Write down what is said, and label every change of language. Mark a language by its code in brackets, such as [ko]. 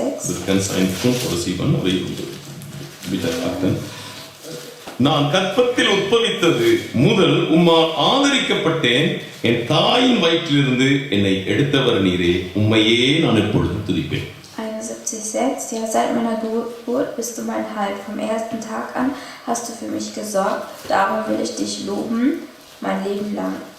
[de] Das ganz einfach oder 7 oder bitte achten. [ta] நான் கற்பத்தில் உற்பவித்தது முதல் உம்மால் ஆதரிக்கப்பட்டேன், என் தாயின் வயிற்றிலிருந்து என்னை எடுத்தவர் நீரே, உம்மையே நான் எப்பொழுதும் துதிப்பேன். 71,6. [de] Ja, seit meiner Geburt bist du mein Heil. Vom ersten Tag an hast du für mich gesorgt. Darum will ich dich loben, mein Leben lang.